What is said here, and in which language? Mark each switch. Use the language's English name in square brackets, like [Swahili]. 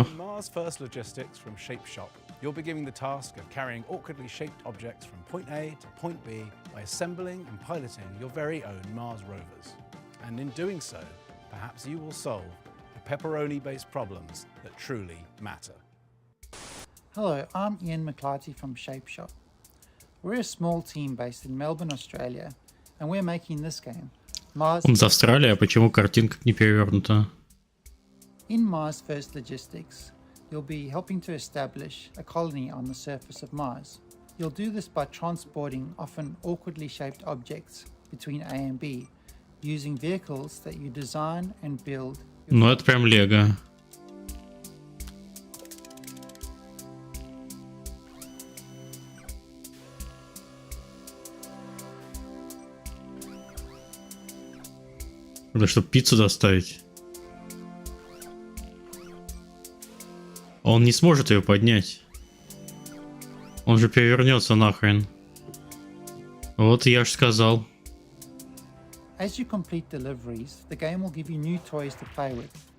[English] In Mars First Logistics from Shape Shop, you'll be given the task of carrying awkwardly shaped objects from point A to point B by assembling and piloting your very own Mars rovers. And in doing so, perhaps you will solve the pepperoni-based problems that truly matter. Hello, I'm Ian McClarty from Shape Shop. We're a small team based in Melbourne, Australia, and we're making this game, Mars. [Russian] Он из Австралии, а почему картинка не перевернута? [English] In Mars First Logistics, you'll be helping to establish a colony on the surface of Mars. You'll do this by transporting often awkwardly shaped objects between A and B, using vehicles that you design and build. [Russian] Ну это прям Лего. Это чтобы пиццу доставить. Он не сможет ее поднять. Он же перевернется нахрен. Вот я ж сказал. [English] As you complete deliveries, the game will give you new toys to play with.